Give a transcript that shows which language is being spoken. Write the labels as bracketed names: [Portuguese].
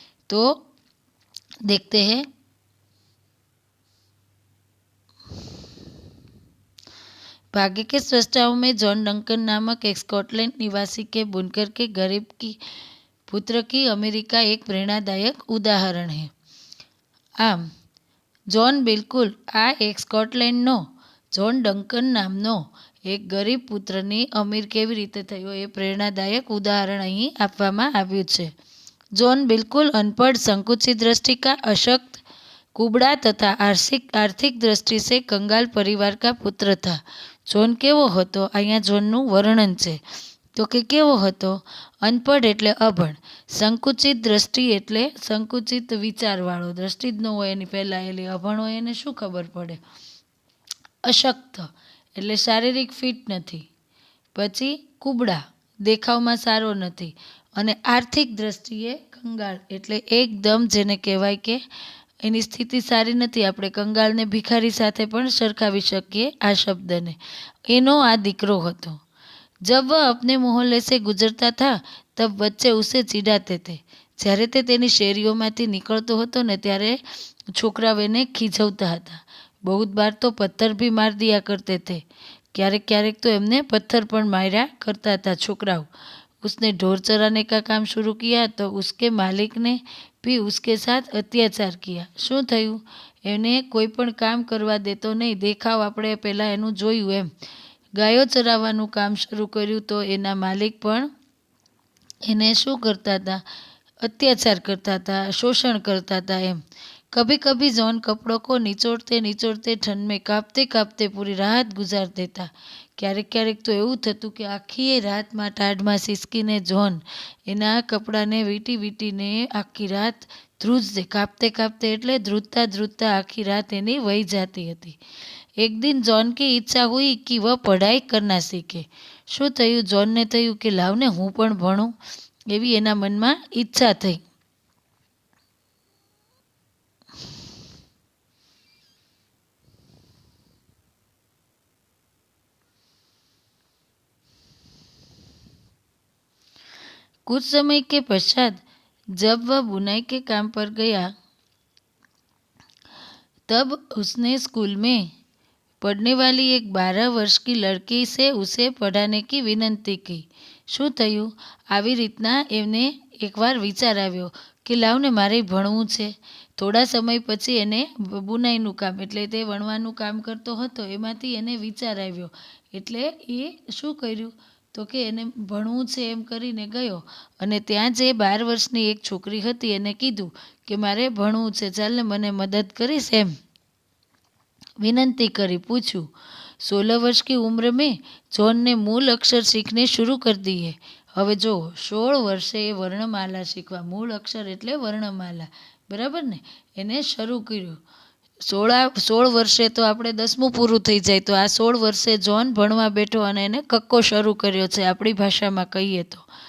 [Hindi] तो देखते हैं। भाग्य के स्रष्टाओं में जॉन डंकन नामक एक स्कॉटलैंड निवासी के बुनकर के गरीब की पुत्र की अमेरिका एक प्रेरणादायक उदाहरण है। [Gujarati] આમ જોન બિલકુલ આ એક સ્કોટલેન્ડનો જોન ડંકન નામનો એક ગરીબ પુત્રની અમીર કેવી રીતે થયો એ પ્રેરણાદાયક ઉદાહરણ અહીં આપવામાં આવ્યું છે। [Hindi] જોન બિલકુલ અનપढ़, संकुचित दृष्टि का, अशक्त, कुबड़ा तथा आर्थिक दृष्टि से कंगाल परिवार का पुत्र था। [Gujarati] જોન કેવો હતો? અહીંયા જોનનું વર્ણન છે। તો કે કેવો હતો? અનપढ़ એટલે અભણ, સંકુચિત દ્રષ્ટિ એટલે સંકુચિત વિચારવાળો, દ્રષ્ટિ જ ન હોય એની ફેલાયેલી, અભણ હોય એને શું ખબર પડે? અશક્ત એટલે શારીરિક ફિટ નથી, પછી કુબડા દેખાવમાં સારો નથી, અને આર્થિક દ્રષ્ટિએ કંગાળ એટલે એકદમ જેને કહેવાય કે એની સ્થિતિ સારી નથી। આપણે કંગાળને ભિખારી સાથે પણ સરખાવી શકીએ આ શબ્દને। એનો આ દીકરો હતો। [Hindi] जब वह अपने मोहल्ले से गुजरता था तब बच्चे उसे चिढ़ाते थे। [Gujarati] જ્યારે તે તેની શેરીઓમાંથી નીકળતો હતો ને ત્યારે છોકરાઓ એને ખીજવતા હતા। [Hindi] बहुत बार तो पत्थर भी मार दिया करते थे। [Gujarati] ક્યારેક ક્યારેક તો એમને પથ્થર પણ માર્યા કરતા था છોકરાઓ। [Hindi] उसने ढोर चराने का काम शुरू किया तो उसके मालिक ने भी उसके साथ अत्याचार किया। [Gujarati] શું થયું? એને કોઈ પણ કામ કરવા દેતો નહીં। દેખાવ આપણે પહેલાં એનું જોયું એમ। ગાયો ચરાવવાનું કામ શરૂ કર્યું તો એના માલિક પણ એને શું કરતા હતા? અત્યાચાર કરતા હતા, શોષણ કરતા હતા એમ। [Hindi] कभी कभी जॉन कपड़ों को निचोड़ते निचोड़ते ठंड में कांपते कांपते पूरी रात गुजार देता। [Gujarati] ક્યારેક ક્યારેક તો એવું થતું કે આખી રાતમાં ટાઢમાં સિસકીને જોન એના કપડાને વીંટી વીંટીને આખી રાત ધ્રુજતે, કાપતે કાપતે એટલે ધ્રુજતા ધ્રુજતા આખી રાત એની વહી જાતી હતી। [Hindi] एक दिन जॉन की इच्छा हुई कि वह पढ़ाई करना सीखे। [Gujarati] શું થયું? જોનને થયું કે લાવને હું પણ ભણું, એવી એના મનમાં ઈચ્છા થઈ। [Hindi] कुछ समय के पश्चात जब वह बुनाई के काम पर गया तब उसने स्कूल में पढ़ने वाली एक 12 वर्ष की लड़की से उसे पढ़ाने की विनંતી की। [Gujarati] શું થયું? આવી રીતના એમને એકવાર વિચાર આવ્યો કે લાવને મારે ભણવું છે. થોડા સમય પછી એને બુનાઈનું કામ એટલે તે વણવાનું કામ કરતો હતો એમાંથી એને વિચાર આવ્યો એટલે એ શું કર્યું તો કે એને ભણવું છે એમ કરીને ગયો અને ત્યાં જે 12 વર્ષની એક છોકરી હતી એને કીધું કે મારે ભણવું છે, ચાલને મને મદદ કરીશ એમ विनंती करी। [Hindi] पूछूं 16 वर्ष की उम्र में जॉन ने मूल अक्षर सीखने शुरू कर दिए। [Gujarati] હવે જો 16 વર્ષે એ વર્ણમાલા શીખવા, મૂળ અક્ષર એટલે વર્ણમાલા, બરાબર ને, એને શરૂ કર્યું. 16 વર્ષે તો આપણે 10મું પૂરું થઈ જાય, તો આ 16 વર્ષે જોન ભણવા બેઠો અને એને કક્કો શરૂ કર્યો છે આપણી ભાષામાં કહીએ તો.